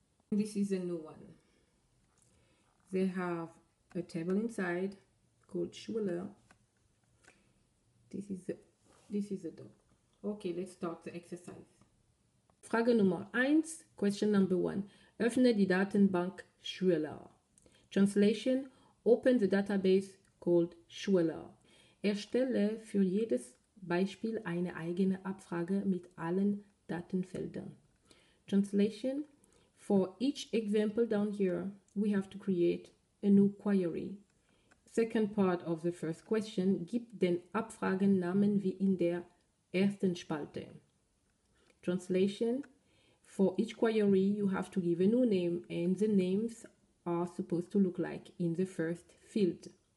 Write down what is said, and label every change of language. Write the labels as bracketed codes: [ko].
[en] This is a new one. They have a table inside called Jophielle. This is the doc. Okay, let's start the exercise. [de] Frage Nummer 1, [en] question number 1. [de] Öffne die Datenbank Jophielle. [en] Translation: Open the database called Jophielle. [de] Erstelle für jedes Beispiel eine eigene Abfrage mit allen Datenfeldern. [en] Translation: For each example down here, we have to create a new query. Second part of the first question, [de] gib den Abfragennamen wie in der ersten Spalte. [en] Translation: For each query, you have to give a new name, and the names are supposed to look like in the first field.